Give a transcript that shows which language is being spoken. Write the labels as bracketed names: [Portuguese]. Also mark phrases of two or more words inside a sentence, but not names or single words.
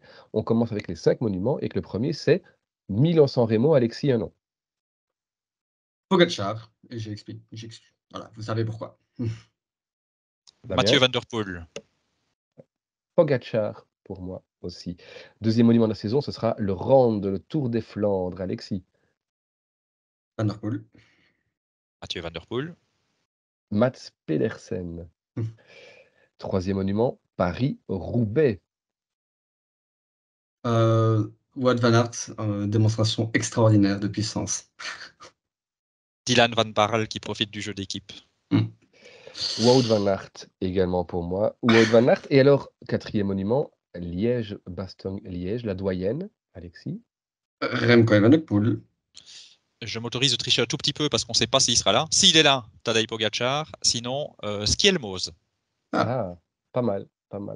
[French] On commence avec les 5 monuments et que le premier c'est Milan-San Remo, Alexis, un nom. Pogacar, et j'explique. Voilà, vous savez pourquoi. Mathieu Damien? Van Der Poel. Pogacar pour moi aussi. Deuxième monument de la saison, ce sera le Ronde, le Tour des Flandres, Alexis. Van der Poel. Mathieu Van Der Poel. Mats Pedersen. Troisième monument, Paris-Roubaix. Wout van Aert, démonstration extraordinaire de puissance. Dylan Van Barle qui profite du jeu d'équipe. Wout van Aert également pour moi. Wout van Aert et alors quatrième monument, Liège-Bastogne-Liège, la doyenne, Alexis. Remco Evenepoel. Je m'autorise de tricher un tout petit peu parce qu'on ne sait pas s'il sera là. S'il est là, Tadej Pogacar. Sinon, Skelmos. Ah, pas mal, pas mal.